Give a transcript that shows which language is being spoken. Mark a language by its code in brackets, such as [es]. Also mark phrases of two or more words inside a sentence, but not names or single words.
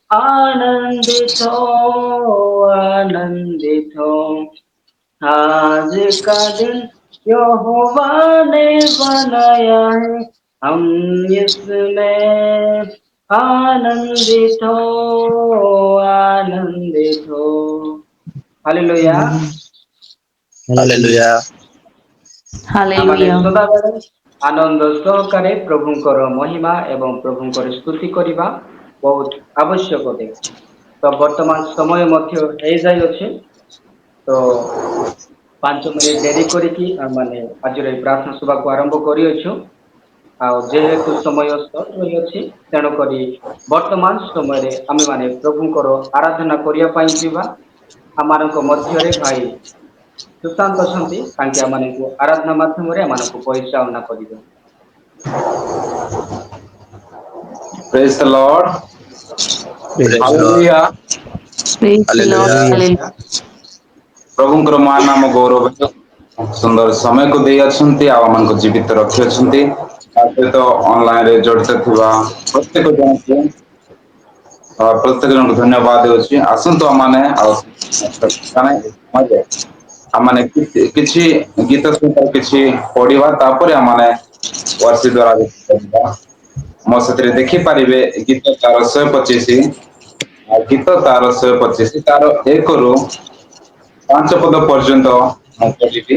[hi] आनंदित हो आज का दिन यहोवा ने बनाया है हम इसमें आनंदित हो हालेलुया हालेलुया [or] ଆମମାନେ Hallelujah. ସଦାବେଳେ ଆନନ୍ଦ ସହକାରେ ପ୍ରଭୁଙ୍କର ମହିମା ଏବଂ ପ୍ରଭୁଙ୍କର ସ୍ତୁତି କରିବା ବହୁତ ଆବଶ୍ୟକ ଅଟେ। ତ ବର୍ତ୍ତମାନ ସମୟ ମଧ୍ୟ ହେଇଯାଇଅଛି। ତ 5 ମିନିଟ୍ ଡେରି କରିକି ଆମମାନେ ଆଜିର ଏଇ ପ୍ରାର୍ଥନା ସଭାକୁ ଆରମ୍ଭ କରିଅଛୁ। ଆଉ ଯେହେତୁ ସମୟ ସର୍ଟ ରହିଅଛି ତେଣୁକରି ବର୍ତ୍ତମାନ ସମୟରେ ଆମେମାନେ ପ୍ରଭୁଙ୍କର ଆରାଧନା କରିବା ପାଇଁ ଯିବା। ଆମମାନଙ୍କ ମଧ୍ୟରେ ଭାଇ ସୁଶାନ୍ତ ଅଛନ୍ତି ତାଙ୍କେ ଆମମାନଙ୍କୁ ଆରାଧନା ମାଧ୍ୟମରେ ଆମମାନଙ୍କୁ ପରିଚାଳନା କରିବେ। [en] Praise the Lord. Praise the Lord. Hallelujah. Praise the Lord. Hallelujah. Hallelujah. [or] ପ୍ରଭୁଙ୍କର ମହାନ ନାମ ଗୌରବ ସୁନ୍ଦର ସମୟକୁ ଦେଇ ଅଛନ୍ତି ଆଉ ଆମମାନଙ୍କୁ ଜୀବିତ ରଖିଅଛନ୍ତି। ତା ସହିତ ଅନଲାଇନ ରେ ଜଡିତ ଥିବା ପ୍ରତ୍ୟେକ ଜଣକୁ ପ୍ରତ୍ୟେକ ଜଣଙ୍କୁ ଧନ୍ୟବାଦ ଦେଉଛି। ଆସନ୍ତୁ ଆମମାନେ ଆଉ ଆମମାନେ କିଛି ଗୀତ ସହିତ କିଛି ପଢିବା ତାପରେ ଆମମାନେ ମୋ ସେଥିରେ ଦେଖିପାରିବେ ଗୀତ ତାର 125 ଆଉ ଗୀତ ତାର 125 ତାର 1ରୁ 5 ପଦ ପର୍ଯ୍ୟନ୍ତ ମୁଁ ପଢିବି।